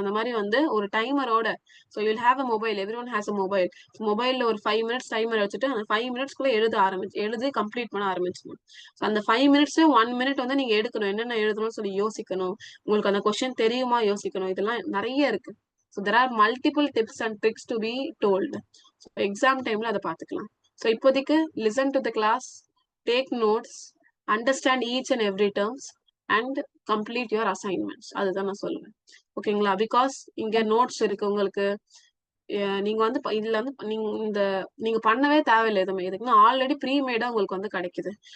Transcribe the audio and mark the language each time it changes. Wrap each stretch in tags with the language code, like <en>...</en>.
<ta>அந்த மாதிரி வந்து ஒரு டைமரோட.</ta> <en>So you'll have a mobile, every one has a mobile.</en> <ta>மொபைல்ல ஒரு 5 minutes டைமர் வச்சுட்டு அந்த 5 minutesக்குள்ள எழுதி கம்ப்ளீட் பண்ண ஆரம்பிச்சிடணும். ஸோ அந்த 5 minutes 1 minute வந்து நீங்க எடுக்கணும், என்னென்ன எழுதணும்னு சொல்லி யோசிக்கணும். உங்களுக்கு அந்த கொஸ்டின் தெரியுமா யோசிக்கணும். இதெல்லாம் நிறைய இருக்கு.</ta> <en>So there are multiple tips and tricks to be told. So exam time la</en> <ta>adha paathukalam.</ta> <en>So</en> <ta>ippodikku</ta> <en>listen to the class, take notes, understand each and every terms and complete your assignments.</en> <ta>Adha na solluven. ஓகேங்களா? Because இங்க notes இருக்கு உங்களுக்கு. நீங்க வந்து இதுல வந்து நீங்க பண்ணவே தேவையில்லை எதுவுமே. இதுக்கு ஆல்ரெடி ப்ரீமேடா உங்களுக்கு வந்து கிடைக்குது.</ta>